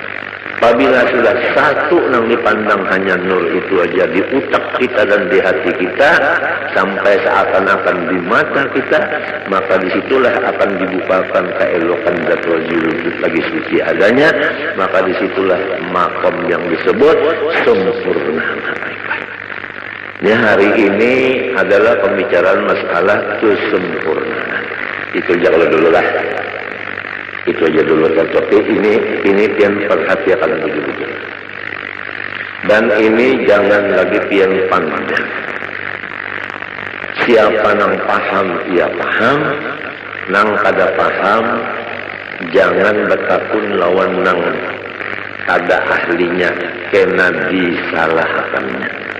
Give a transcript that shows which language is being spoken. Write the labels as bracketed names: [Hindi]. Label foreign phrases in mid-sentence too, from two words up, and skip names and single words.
[Indonesian] Apabila sudah satu yang dipandang hanya nur itu aja di utak kita dan di hati kita, sampai seakan-akan di mata kita, maka disitulah akan dibukakan keelokan zat wajib lagi suci adanya, maka disitulah makom yang disebut sempurna makrifat. Ya, hari ini adalah pembicaraan masalah kesempurnaan. Itu jangan dulu lah. Itu aja dulu tapi ini pian perhatikan begitu. Dan ini jangan lagi pian panjang. [Banjar] Siapa nang paham ia paham, nang kada paham jangan bertakun lawan nang kada ahlinya kena disalahkannya.